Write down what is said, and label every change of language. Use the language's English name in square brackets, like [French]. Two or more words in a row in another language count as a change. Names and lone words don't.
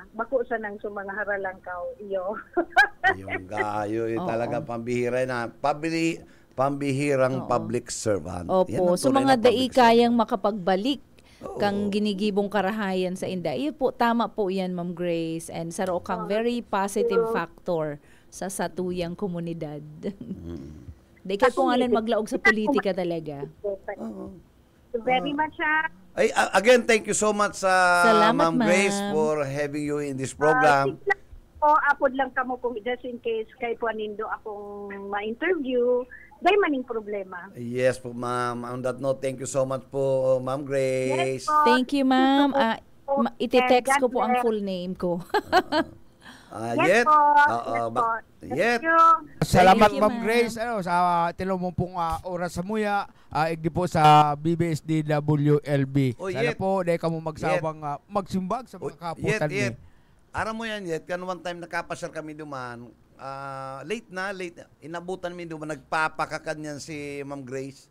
[Bikol] Bako sa nang sa mga haralangkaw, iyo. [Filipino] Yung gayo, talaga pambihira na. Pambihirang [English] public servant. [Bikol] Opo, so mga dai kayang makapagbalik kang ginigibong karahayan sa inda. Iyo po, tama po yan, Ma'am Grace. And saro kang [English] very positive factor [Bikol] sa satuyang komunidad. Di ka po nga maglaog sa politika talaga. [English] Very much, Ay, again, thank you so much sa [Bikol] Salamat, Ma'am [English] Grace for having you in this program. [Bikol] Apod lang kamo kung [English] just in case [Bikol] kay Puanindo akong ma-interview, dahil maning problema. [English] Yes po, ma'am. On that note, thank you so much po, Ma'am Grace. Yes, po. Thank you, ma'am. [Filipino] Iti-text ko po ang [English] full name [Filipino] ko. [English] Yes po. Yes. [Bikol] Salamat, [English] Thank you, Ma'am ma'am. Grace, [Bikol] sa tilong pong oras sa muya, igdi po sa BBSDWLB. Sana po, dahil ka mo magsawang magsimbag sa mga kaputan niyo. Aram mo yan, kan one time nakapasyal kami duman, late na, inabutan mi duman, nagpapakakanyan si Ma'am Grace.